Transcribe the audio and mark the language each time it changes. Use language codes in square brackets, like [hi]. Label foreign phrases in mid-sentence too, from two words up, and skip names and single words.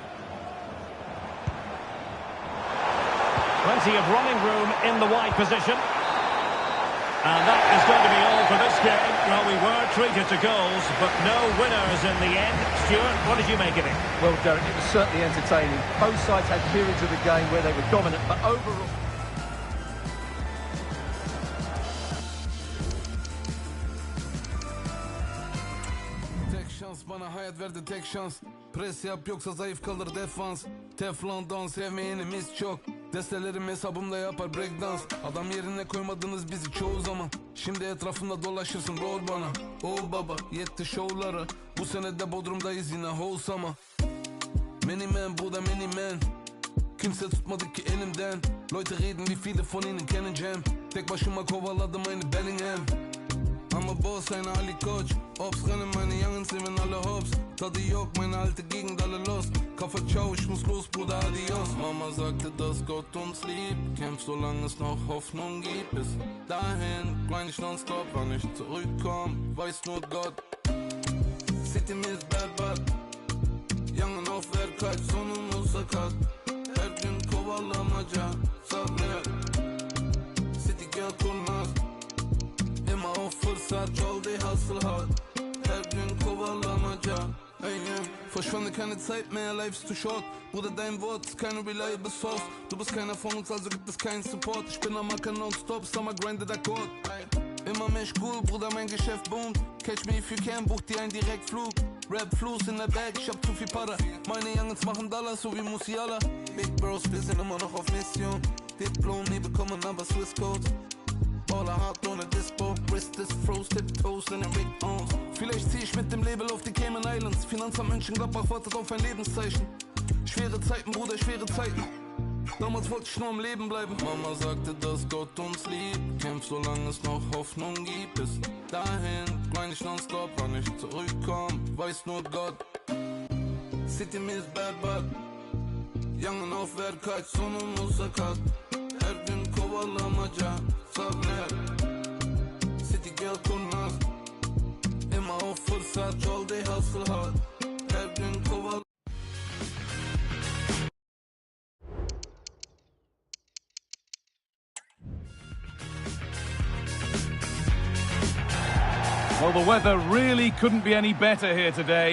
[en] Plenty of running room in the wide position. And that is going to be all for this game. Well, we were treated to goals, but no winners in the end. Stuart, what did you make of it? Well, Derek, it was certainly entertaining. Both sides had periods of the game where they were dominant, but overall... [tr] Tek şans bana hayat verdi tek şans. Pres yap yoksa zayıf kalır defans. Teflon don sevmeyenimiz çok. Destelerim hesabımda yapar breakdance. Adam yerine koymadınız bizi çoğu zaman. Şimdi etrafımda dolaşırsın rol bana. Oh baba yetti şovlara. Bu sene de Bodrum'dayız yine wholesome. [en] Many man [tr] bu da [en] many man. [tr] Kimse tutmadı ki elimden. [de] Leute reden wie viele von ihnen kennen Jam. [tr] Tek başıma kovaladım aynı Bellingham. [en] I'm a boss, [de] eine Ali Coach. Ops rennen, meine Youngens nehmen alle Hops. [tr] Tadı yok, [de] meine alte Gegend alle los. Kaffer ciao, ich muss los, Bruder, adios. Mama sagte, dass Gott uns liebt. Kämpf, solange es noch Hoffnung gibt. Bis dahin, grind ich nonstop, wann ich zurückkomm, weiß nur Gott. [tr] City ist berbat. Yangın auf Verkaç, sonumuz sakat. Her gün kovalamaca, sabret. City gel kurnaz. [de] Immer auf fırsat, yol die [en] hustle hard. [tr] Her gün kovalamaca. Ey, [en] yeah. [de] Verschwende keine Zeit mehr, [en] life is too short. [de] Bruder, dein Wort ist keine [en] reliable source. [de] Du bist keiner von uns, also gibt es keinen Support. Ich bin am Acker nonstop, Summer grinded Akkord. Immer mehr cool, Bruder, mein Geschäft boomt. Catch me if you can, buch dir einen Direktflug. Rap Fluss in der Bag, ich hab zu viel Para. Meine Youngins machen Dollars, so wie Musiala. [en] Big Bros, [de] wir sind immer noch auf Mission. Diplom, nie bekommen, aber [en] Swiss Codes. [de] Baller hart ohne Dispo, Wrist ist froze, Tiptoes in den [en] Big Bones. [de] Vielleicht zieh ich mit dem Label auf die Cayman Islands. Finanzamt Mönchengladbach wartet auf ein Lebenszeichen. Schwere Zeiten, Bruder, schwere Zeiten. Damals wollte ich nur am Leben bleiben. Mama sagte, dass Gott uns liebt. Kämpf, solange es noch Hoffnung gibt. Bis dahin, grind ich nonstop, wann ich zurückkomm, weiß nur Gott. [tr] City ist berbat. Yangın auf Verkaç, sonumuz sakat. Her gün kovalamaca, sabret. City gel kurnaz. [de] Immer auf fırsat, yol die [en] hustle hard. [tr] Her gün koval. [en] Well, the weather really couldn't be any better here today.